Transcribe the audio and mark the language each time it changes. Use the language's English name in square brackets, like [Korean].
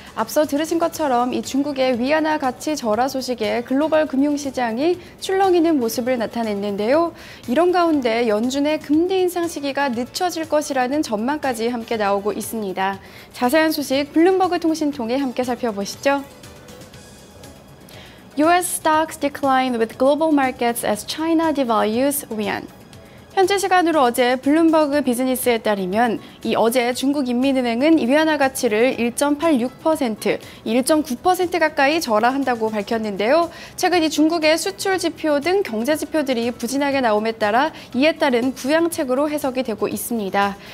[Korean] 앞서 들으신 것처럼 이 중국의 위안화 가치 절하 소식에 글로벌 금융시장이 출렁이는 모습을 나타냈는데요. 이런 가운데 연준의 금리 인상 시기가 늦춰질 것이라는 전망까지 함께 나오고 있습니다. 자세한 소식 블룸버그 통신 통해 함께 살펴보시죠. [English] US stocks decline with global markets as China devalues yuan. [Korean] 현지 시간으로 어제 블룸버그 비즈니스에 따르면 어제 중국 인민은행은 위안화 가치를 1.86%, 1.9% 가까이 절하한다고 밝혔는데요. 최근 이 중국의 수출 지표 등 경제 지표들이 부진하게 나옴에 따라 이에 따른 부양책으로 해석이 되고 있습니다.